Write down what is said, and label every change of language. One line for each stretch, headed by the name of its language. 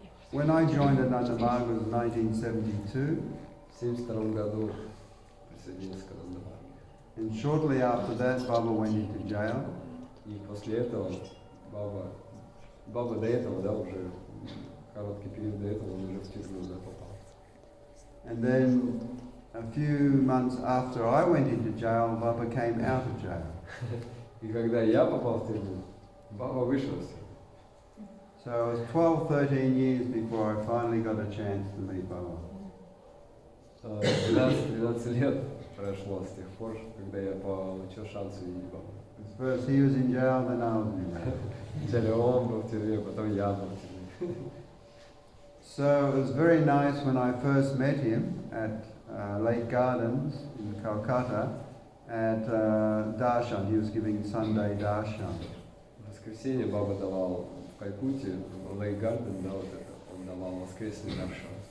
English: When I joined Narada Muni was 1972,
Russian: В 1972 году присоединился к Нарада Муни.
English: and shortly after that, Baba went into jail.
Russian: И после этого Баба до этого, да, уже короткий период до этого, он уже в тюрьму попал.
English: And then a few months after I went into jail, Baba came out of jail.
Russian: И когда я попал в тюрьму, Баба вышел из тюрьмы.
English: So it was 12, 13 years before I finally got a chance to meet Baba.
Russian: 12 лет прошло с тех пор, когда я получил шанс увидеть Бабу.
English: First he was in jail, then I was in jail.
Russian: Вначале он был в тюрьме, потом я был в тюрьме.
English: So it was very nice when I first met him at Lake Gardens in Calcutta at Darshan. He was giving Sunday Darshan.
Russian: В воскресенье Баба давал в Калькутте, в Лейк Гарден, да, вот это, он давал воскресный даршан.